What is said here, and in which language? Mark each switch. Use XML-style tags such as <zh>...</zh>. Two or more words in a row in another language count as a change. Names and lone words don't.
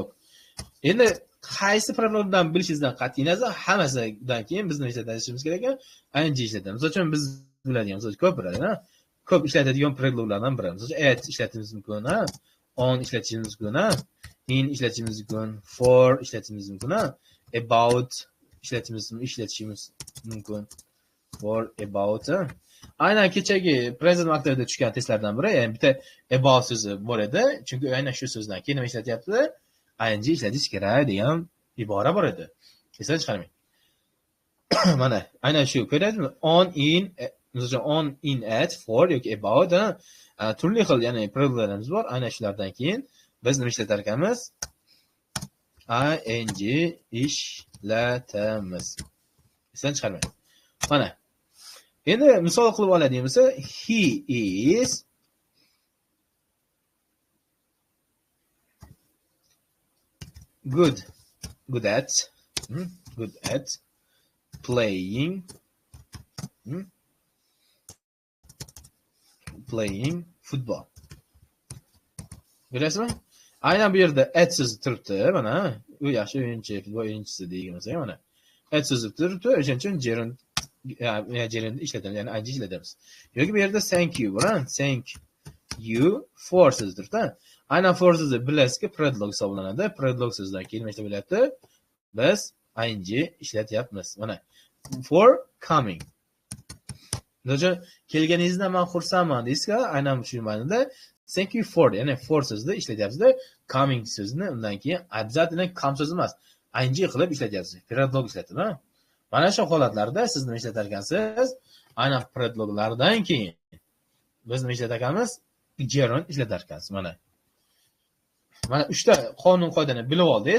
<uz>Endi qaysi predlogdan bilishingizdan qat'iy nazar, hammasidan keyin biz nima ishlatishimiz kerak ekan? Ing ishlatamiz. Misol uchun biz biladigan, misol uchun ko'p biladi, ko'p ishlatadigan predloglardan biri. Misol uchun at ishlatishimiz mumkin, on ishlatishimiz mumkin, in ishlatishimiz mumkin, for ishlatishimiz mumkin, about ishlatishimiz mumkin,</uz> <en>for about.</en> <uz>Aynan kechagi present vaqtida tushgan testlardan biri, ya'ni bitta about so'zi bor edi, chunki aynan shu so'zdan keyin nima ishlatyapti? Ing ishlatish kerak degan ibora bor edi. Esdan chiqarmang. Mana aynan shu ko'ryapsizmi? On, in, misol on, in, at, for yoki about, turli xil, ya'ni predloglarimiz bor. Aynan shulardan keyin biz nima ishlatar ekanmiz? Ing ishlatamiz. Esdan chiqarmang. Mana. Endi misol qilib oladigan bo'lsa,</uz> <en>he is good good at good at playing playing football.</en> <uz>Bilasizmi? Aynan bu yerda at so'zi turibdi, mana. U yaxshi o'yinchi, futbol o'yinchisi deganimiz, mana. At so'zi turibdi, o'shaning uchun gerund ishlatamiz, ya'ni ing ishlatamiz. Yoki bu yerda</uz> <en>thank you</en> <uz>bilan</uz> <en>thank you for</en> <uz>so'zi turibdi. Aynan for so'zi bilasizki predlog hisoblanadi. Predlog so'zidan keyin nima bo'lyapti? Biz ing ishlatyapmiz. Mana</uz> <en>for coming.</en> <uz>Lekin kelganingizdan men xursandman deysiz-ku, aynan shu ma'noda</uz> <en>thank you for,</en> <uz>ya'ni for so'zini ishlatyapsiz-da, coming so'zini undan keyin обязательно come so'zi emas, ing qilib ishlatyapsiz. Predlog ishlatdimi? Mana shu holatlarda siz nima ishlatar ekansiz? Aynan predloglardan keyin biz nima ishlatar ekanmiz? Gerund ishlatar ekansiz. Mana 3 ta qonun qoidani bilib oldingiz.</uz>